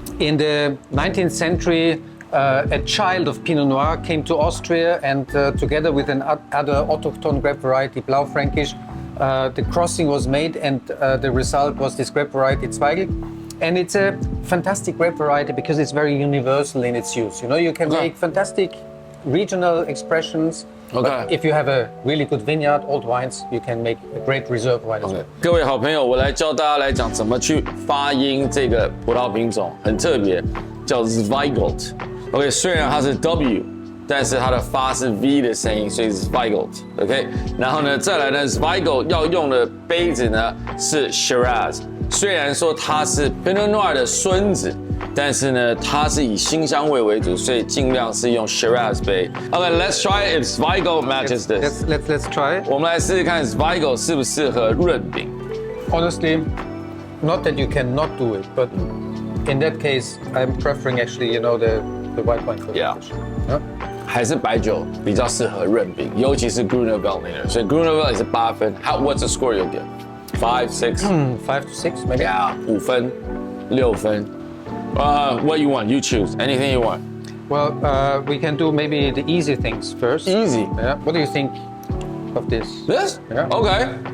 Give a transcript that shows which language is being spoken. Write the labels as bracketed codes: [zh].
[en] In the 19th century, a child of Pinot Noir came to Austria, and together with another autochthone grape variety, Blaufränkisch, the crossing was made, and the result was this grape variety Zweigelt. And it's a fantastic grape variety because it's very universal in its use. You can make fantastic regional expressions. Okay. But if you have a really good vineyard, old wines, you can make a great reserve wine as well. [zh] 各位好朋友，我来教大家来讲怎么去发音这个葡萄品种，很特别，叫 Zweigelt。 OK， 虽然它是 W， 但是它的发是 V 的声音，所以是 Zweigelt。OK， 然后呢，再来呢 ，Zweigelt 要用的杯子呢是 Shiraz。虽然说它是 Pinot Noir 的孙子，但是呢，它是以新香味为主，所以尽量是用 Shiraz 杯。 [en] OK，let's try it if Zweigelt matches this. Let's try it. [zh] 我们来试试看 Zweigelt 适不适合润饼。 [en] Honestly, not that you cannot do it, but in that case, I'm preferring actually, the white wine for Yeah. the dish. Yeah? [zh] 还是白酒比较适合润饼，尤其是 Gruner Veltliner， 所以 Gruner Veltliner 也是8分。 [en] What's the score you'll get? 5, 6? 5 to 6, maybe. Yeah, [zh] 5分、6分。 [en] What you want? You choose. Anything you want. Well, we can do maybe the easy things first. Easy. Yeah. What do you think of this? This? Yeah. Okay.